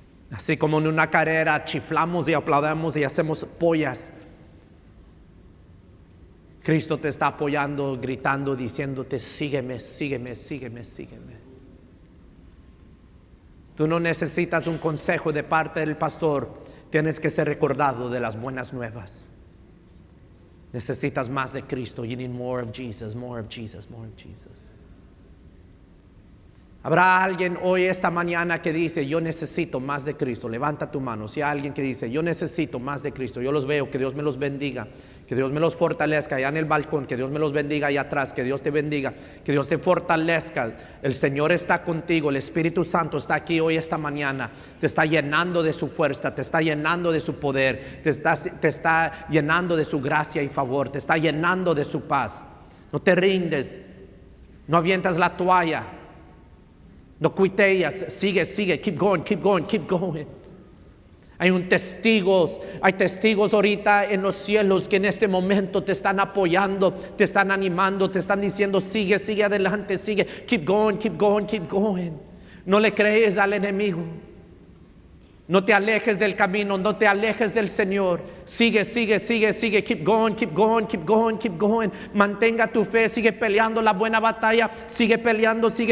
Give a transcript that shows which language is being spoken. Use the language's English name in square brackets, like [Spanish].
[Spanish] Así como en una carrera chiflamos y aplaudamos y hacemos pollas, Cristo te está apoyando, gritando, diciéndote, sígueme, sígueme, sígueme, sígueme. Tú no necesitas un consejo de parte del pastor, tienes que ser recordado de las buenas nuevas. Necesitas más de Cristo. [English] You need more of Jesus, more of Jesus, more of Jesus. [Spanish] Habrá alguien hoy, esta mañana, que dice, yo necesito más de Cristo. Levanta tu mano. Si hay alguien que dice, yo necesito más de Cristo, yo los veo, que Dios me los bendiga, que Dios me los fortalezca allá en el balcón, que Dios me los bendiga allá atrás, que Dios te bendiga, que Dios te fortalezca. El Señor está contigo, el Espíritu Santo está aquí hoy, esta mañana, te está llenando de su fuerza, te está llenando de su poder, te está llenando de su gracia y favor, te está llenando de su paz. No te rindes, no avientas la toalla, no cuiteas, sigue, [English] keep going, keep going, keep going. [Spanish] Hay testigos ahorita en los cielos que en este momento te están apoyando, te están animando, te están diciendo, sigue adelante, sigue, [English] keep going, keep going, keep going. [Spanish] No le crees al enemigo. No te alejes del camino, no te alejes del Señor. Sigue, [English] keep going, keep going, keep going, keep going. [Spanish] Mantenga tu fe, sigue peleando la buena batalla, sigue peleando.